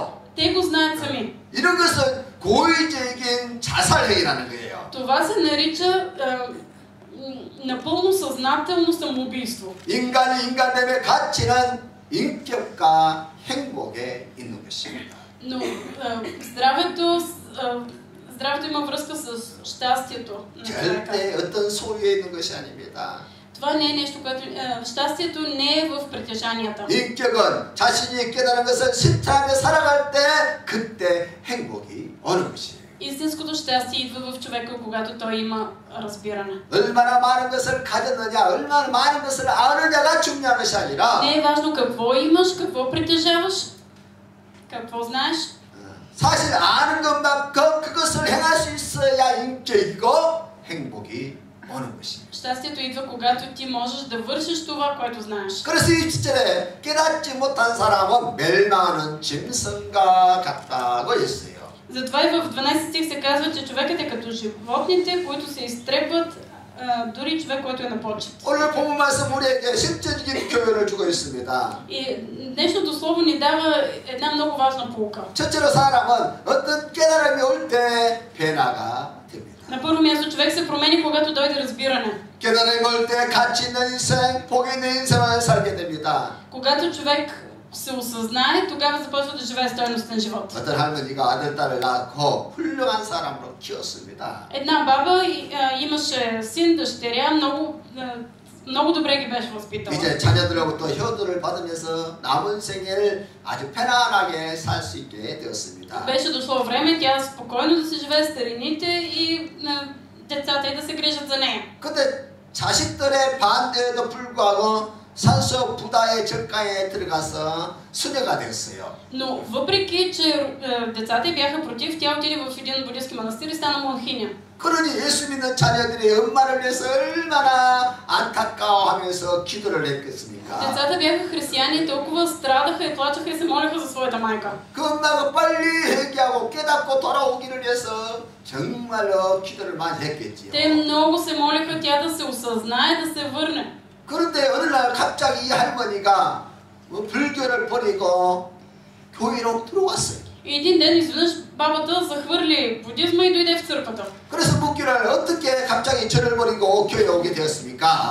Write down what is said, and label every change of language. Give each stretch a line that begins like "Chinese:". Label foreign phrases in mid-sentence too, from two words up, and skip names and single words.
Bulgarian: Те го знаят сами.
Korean: 이런 것은 고의적인 자살행위라는 거예요.
Bulgarian: Това се нарича напълно съзнателно самоубийство.
Korean: 인간이 인간됨의 가치는 인격과 행복에 있는 것입니다.
Bulgarian: Но здравето има връзка с щастието на човека.
Korean: 절대 어떤 소유에 있는 것이 아닙니다.
Bulgarian: Това не е нещо, което... щастието не е в притежанията.
Korean: 인격은 자신이 깨달은 것을 실천하며 살아갈 때 그때 행복이 오는 것이에요.
Bulgarian: Истинското щастие идва в човека, когато той има разбиране.
Korean: 얼마나 많은 것을 가졌느냐, 얼마나 많은 것을 아느냐가 중요한 것이 아니라
Bulgarian: Не е важно какво имаш, какво притежаваш, какво знаеш.
Korean: 사실 아는 것만큼 그것을 행할 수 있어야 인격이고 행복이 오는 것입니다.
Bulgarian: Щастието идва, когато ти можеш да вършиш това, което знаеш.
Korean: 그래서 이 시절에 깨닫지 못한 사람은 멸망하는 짐승과 같다고 했어요.
Bulgarian: Затова и в 12 стих се казва, че човекът е като животните, които се изтрепват, дори човек, който е на почет.
Korean: 오늘 본문 말씀 우리에게 실제적인 교훈을 주고 있습니다.
Bulgarian: И днешното слово ни дава една много важна поука.
Korean: 첫째로 사람은 어떤 깨달음이 올 때 변화가 됩니다.
Bulgarian: На първо място, човек се промени, когато дойде разбиране.
Korean: 깨달음이 올 때 가치 있는 인생, 복 있는 인생을 살게 됩니다.
Bulgarian: Когато човек се осъзнае, тогава започва да живее стойностен живот.
Korean: 어떤 할머니가 아들 딸을 낳고 훌륭한 사람으로 키웠습니다.
Bulgarian: Една баба имаше син, дъщеря, много добре ги беше възпитала.
Korean: 이제 자녀들로부터 효도를 받으면서 남은 생애를 아주 편안하게 살 수 있게 되었습니다.
Bulgarian: Беше дошло време тя спокойно да се живее с старините и децата и да се грижат за нея.
Korean: 근데 자식들의 반대에도 불구하고 산소 부다의 절강에 들어가서 수녀가 되었어요.
Bulgarian: Но въпреки, че децата й бяха против, тя отиде в един буддийски манастир и стана монахиня.
Korean: 그러니 예수 믿는 자녀들이 엄마를 위해서 얼마나 안타까워하면서 기도를 했겠습니까?
Bulgarian: Децата бяха християни, толкова страдаха и плачеха и се молеха за своята майка.
Korean: 그 엄마가 빨리 회개하고 깨닫고 돌아오기를 위해서 정말로 기도를 많이 했겠지요.
Bulgarian: Те много се молеха тя да се осъзнае, да се върне.
Korean: 그런데 어느 날 갑자기 이 할머니가 불교를 버리고 교회로 들어왔어요.
Bulgarian: И един ден изведнъж бабата захвърли будизма и дойде в църквата.
Korean: 그래서 묻기를 어떻게 갑자기 절을 버리고 교회에 오게 되었습니까?